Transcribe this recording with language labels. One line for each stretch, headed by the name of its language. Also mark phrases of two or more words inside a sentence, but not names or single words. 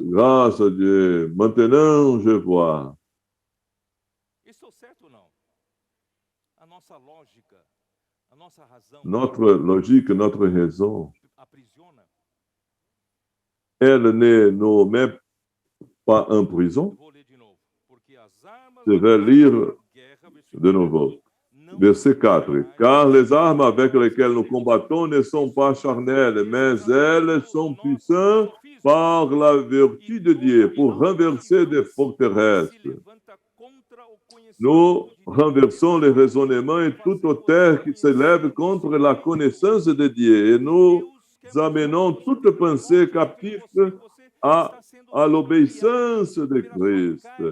French: Grâce à Dieu. Maintenant, je vois.
Portuguese: Estou certo ou não? A nossa lógica, a nossa razão,
French: Notre logique, notre raison,
Portuguese: aprisiona.
French: elle ne nous met pas en prison.
Portuguese: Vou ler de novo. Porque as armas
French: Je vais lire
Portuguese: guerra,
French: de nouveau. Verset 4. Car les armes avec lesquelles nous combattons ne sont pas charnelles, mais elles sont puissantes par la vertu de Dieu pour renverser des forteresses. Nous renversons les raisonnements et toute terre qui s'élève contre la connaissance de Dieu et nous amenons toute pensée captive à l'obéissance de Christ.